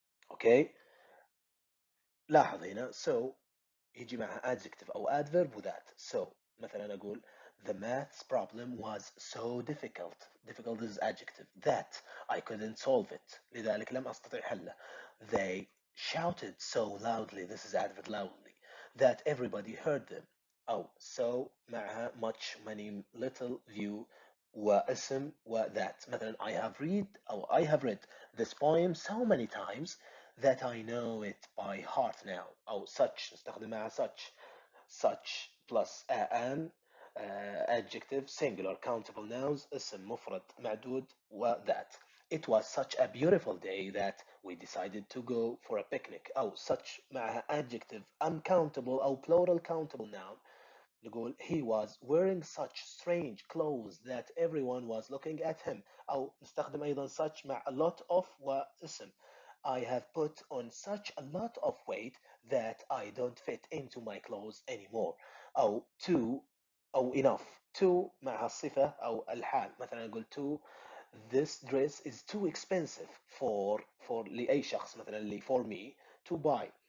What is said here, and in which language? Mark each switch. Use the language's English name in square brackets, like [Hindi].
[Arabic] أوكي، لاحظ هنا so يجي معها adjective أو adverb وذات. [English] so [Arabic] مثلا أقول [English] the maths problem was so difficult. difficult is adjective. that I couldn't solve it. [Arabic] لذلك لم أستطع حله. [English] they shouted so loudly. this is adverb loudly. that everybody heard them. أو so معها much many little view [Arabic] واسم وذات. [English] مثلا I have read أو I have read this poem so many times that I know it by heart now. أو such [Arabic] نستخدم معها [English] such plus an adjective singular countable nouns [Arabic] اسم مفرد معدود وذات. [English] It was such a beautiful day that we decided to go for a picnic. أو such معها adjective uncountable أو plural countable noun. نقول he was wearing such strange clothes that everyone was looking at him. [Arabic] أو نستخدم أيضا such مع a lot of واسم. [English] I have put on such a lot of weight that I don't fit into my clothes anymore. [Arabic] أو to أو enough. to مع الصفة أو الحال. [English] مثلا نقول to this dress is too expensive for [Arabic] لأي شخص مثلا [English] for me to buy.